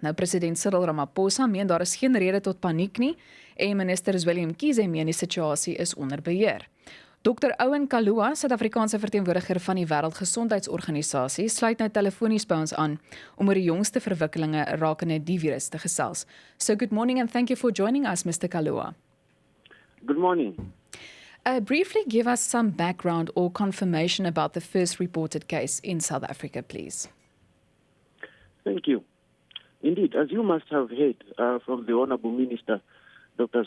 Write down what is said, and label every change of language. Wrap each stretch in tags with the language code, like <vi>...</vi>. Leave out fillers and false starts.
<af>Nou president Cyril Ramaphosa meen daar is geen rede tot paniek nie en minister Willem Mkhize meen die situasie is onder beheer. Dr. Owen Kaluwa, Suid-Afrikaanse verteenwoordiger van die Wêreldgesondheidsorganisasie, sluit nou telefonies by ons aan om oor die jongste verwikkelinge rakende die virus te gesels.</af> <en>So good morning and thank you for joining us, Mr. Kaluwa. Good morning. Briefly give us some background or confirmation about the first reported case in South Africa, please. Thank you. Indeed, as you must have heard from the Honourable Minister, Dr.</en>